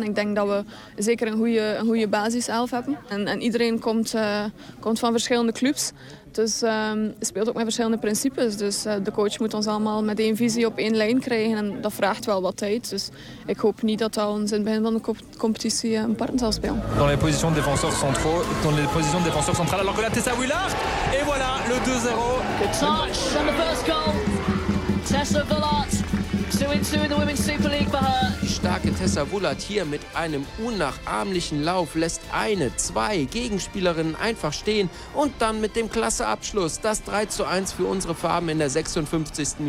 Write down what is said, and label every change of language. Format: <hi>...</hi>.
<nl>En ik denk dat we zeker een goede basiself hebben. En iedereen komt van verschillende clubs. Dus speelt ook met verschillende principes. Dus de coach moet ons allemaal met één visie op één lijn krijgen. En dat vraagt wel wat tijd. Dus ik hoop niet dat dat ons in het begin van de competitie een partner zal spelen.</nl> <fr>Dans les positions défenseurs centraux. Dans les positions défenseurs centraux. Alors que là, Tessa Willaert. Et voilà, le 2-0.</fr> <en>The touch from the first goal. Tessa Willaert. 2-2 in the Women's Super League for her.</en> <de>Die starke Tessa Willaert hier mit einem unnachahmlichen Lauf lässt eine, zwei Gegenspielerinnen einfach stehen und dann mit dem klasse Abschluss das 3-1 für unsere Farben in der 56.</de>